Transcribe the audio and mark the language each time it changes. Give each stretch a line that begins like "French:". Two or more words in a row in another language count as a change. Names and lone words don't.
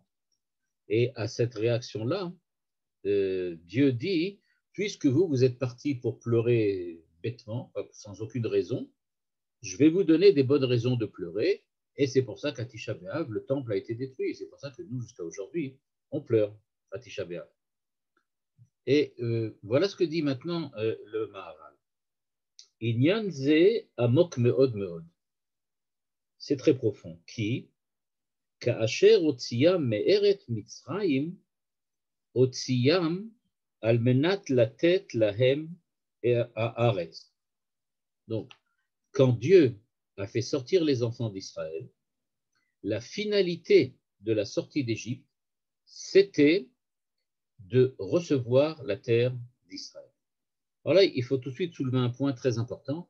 French: Et à cette réaction-là, Dieu dit, puisque vous êtes partis pour pleurer bêtement, sans aucune raison, je vais vous donner des bonnes raisons de pleurer, et c'est pour ça qu'à Tisha B'Av, le temple a été détruit, et c'est pour ça que nous, jusqu'à aujourd'hui, on pleure à Tisha B'Av. Et voilà ce que dit maintenant le Maharal.
Hebrew: עניין זה עמוק מאוד מאוד.
French: C'est très profond. Qui,
Hebrew: כאשר הוציאם מארץ מצרים, הוציאם על מנת לתת להם הארץ.
French: Donc, quand Dieu a fait sortir les enfants d'Israël, la finalité de la sortie d'Égypte, c'était de recevoir la terre d'Israël. Alors là, il faut tout de suite soulever un point très important.